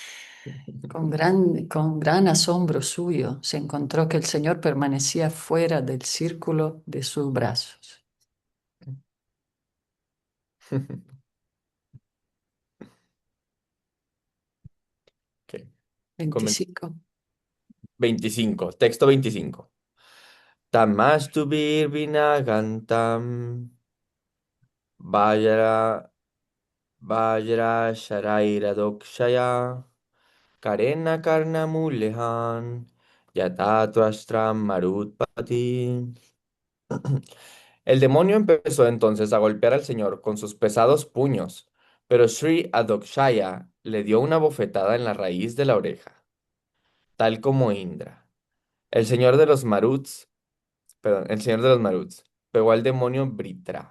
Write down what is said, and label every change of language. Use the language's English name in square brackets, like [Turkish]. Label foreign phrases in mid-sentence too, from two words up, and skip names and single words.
[Spanish] Con gran asombro suyo se encontró que el Señor permanecía fuera del círculo de sus brazos. Ok. Comen- 25. 25, texto 25. [Sanskrit] Tamastu Vinagantam Vajra Vajra Sharaira Dokshaya Karena Karna Mulehan Yatatvastram Marutpati. [Spanish] El demonio empezó entonces a golpear al Señor con sus pesados puños, pero Sri Adokshaya le dio una bofetada en la raíz de la oreja, tal como Indra. El señor de los Maruts, perdón, el señor de los Maruts pegó al demonio Britra.